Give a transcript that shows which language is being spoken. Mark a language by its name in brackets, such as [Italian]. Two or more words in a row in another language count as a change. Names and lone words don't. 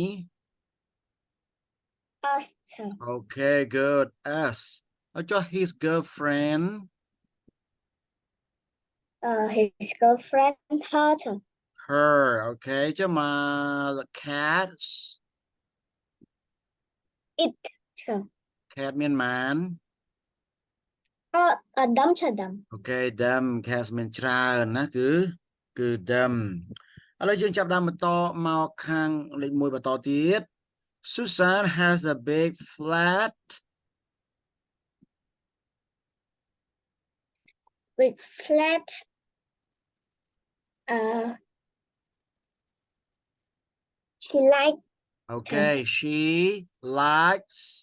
[English] us okay good us to his girlfriend his girlfriend her okay to my cats it [Khmer] cat មានម៉ាន [English] them okay them cats [Khmer] មានច្រើនណាគឺ them ឥឡូវយើងចាប់ដើមបន្តមកខាងលេខ1បន្តទៀត [English] Susan has a big flat with flat she like okay she likes